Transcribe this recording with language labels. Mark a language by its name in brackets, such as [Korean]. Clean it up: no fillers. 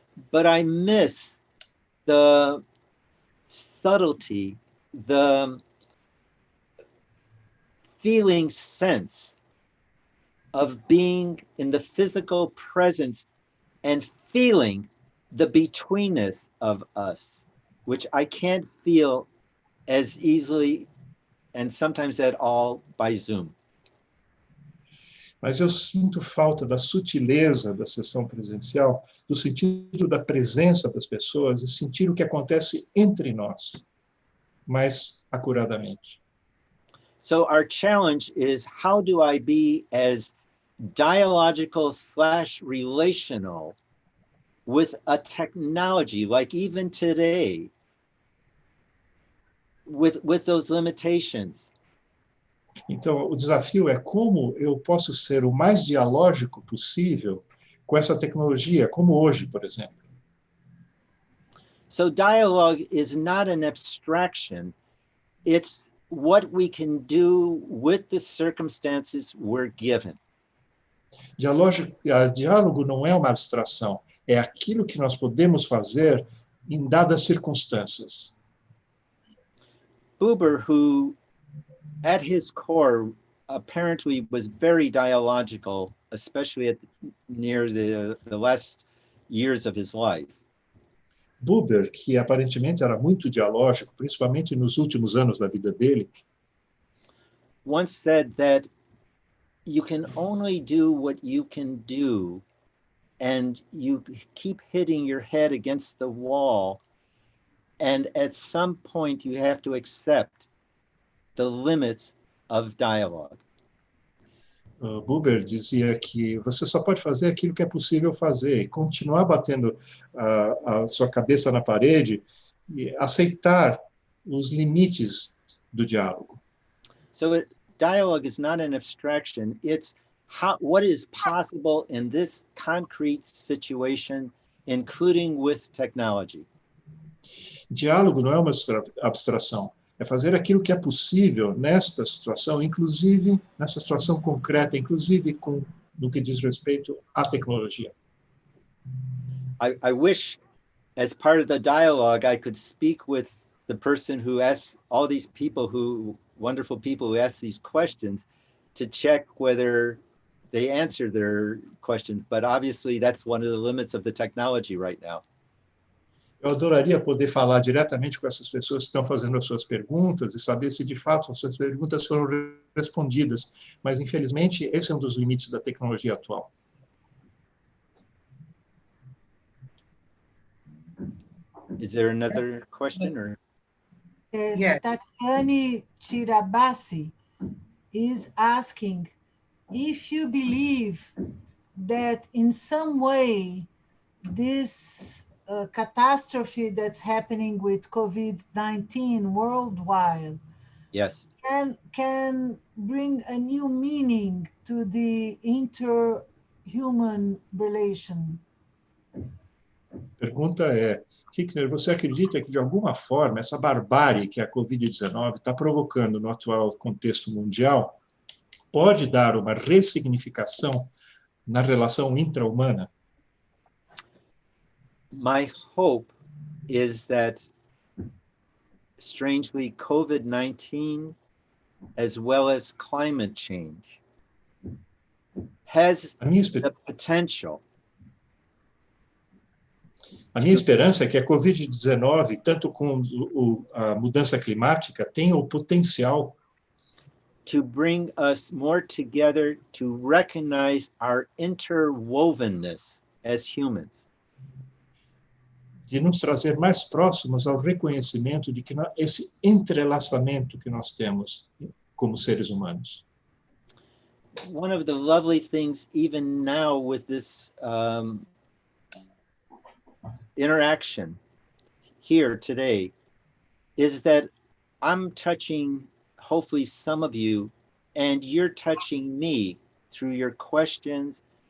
[English] But I miss the subtlety, the feeling sense of being in the physical presence and feeling the betweenness of us, which I can't feel as easily and sometimes at all by Zoom. [Portuguese] Mas eu sinto falta da sutileza da sessão presencial, do sentido da presença das pessoas e sentir o que acontece entre nós, mais acuradamente. [English] So our challenge is, how do I be as dialogical/relational with a technology, like even today, with those limitations? [Portuguese] Então, o desafio é como eu posso ser o mais dialógico possível com essa tecnologia, como hoje, por exemplo. [English] So dialogue is not an abstraction. It's what we can do with the circumstances we're given. [Portuguese] Diálogo não é uma abstração, é aquilo que nós podemos fazer em dadas circunstâncias. [English] Buber, who at his core apparently was very dialogical, especially near the last years of his life. [Portuguese] Buber, que aparentemente era muito dialógico, principalmente nos últimos anos da vida dele, [English] once said that you can only do what you can do, and you keep hitting your head against the wall, and at some point you have to accept the limits of dialogue. [Portuguese] Buber dizia que você só pode fazer aquilo que é possível fazer e continuar batendo a sua cabeça na parede e aceitar os limites do diálogo. [English] So dialogue is not an abstraction, it's what is possible in this concrete situation, including with technology. [Portuguese] Diálogo não é uma abstração, é fazer aquilo que é possível nesta situação, inclusive nessa situação concreta, inclusive no que diz respeito à tecnologia. [English] I wish, as part of the dialogue, I could speak with the person who asks all these people wonderful people who ask these questions, to check whether they answer their questions. But obviously that's one of the limits of the technology right now. [Portuguese] Eu adoraria poder falar diretamente com essas pessoas que estão fazendo as suas perguntas e saber se de fato as suas perguntas foram respondidas, mas infelizmente esse é um dos limites da tecnologia atual. [English] Is there another question or? Yes, Tatiane Tirabassi is asking if you believe that in some way this catastrophe that's happening with COVID-19 worldwide, yes, can bring a new meaning to the inter-human relation. [Portuguese] Pergunta é, Hycner, você acredita que de alguma forma essa barbárie que a Covid-19 está provocando no atual contexto mundial pode dar uma ressignificação na relação intra-humana? [English] My hope is that, strangely, COVID-19, as well as climate change, has the potential. [Portuguese] A minha esperança é que a Covid-19, tanto com a mudança climática, tenha o potencial [English] to bring us more together to recognize our interwovenness as humans. [Portuguese] De nos trazer mais próximos ao reconhecimento de que esse entrelaçamento que nós temos como seres humanos. [English] One of the lovely things, even now with this interaction here today, is that I'm touching, hopefully, some of you, and you're touching me through your questions